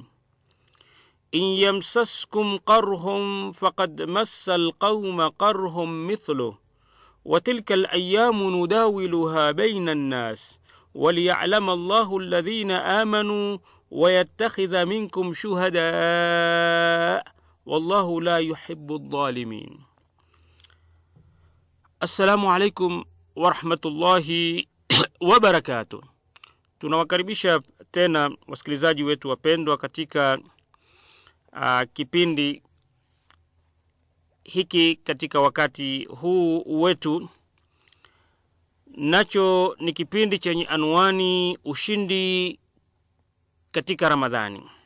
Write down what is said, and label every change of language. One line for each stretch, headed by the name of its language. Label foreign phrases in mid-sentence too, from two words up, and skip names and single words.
Arabic: إن يمسسكم قرح فقد مس القوم قرح مثله، وتلك الأيام نداولها بين الناس، وليعلم الله الذين آمنوا ويتخذ منكم شهداء والله لا يحب الظالمين. السلام عليكم ورحمة الله وبركاته.
Swahili: Tunawakaribisha tena wasikilizaji wetu wapendwa katika kipindi hiki katika wakati huu wetu, nacho ni kipindi chenye anwani ushindi katika Ramadhani.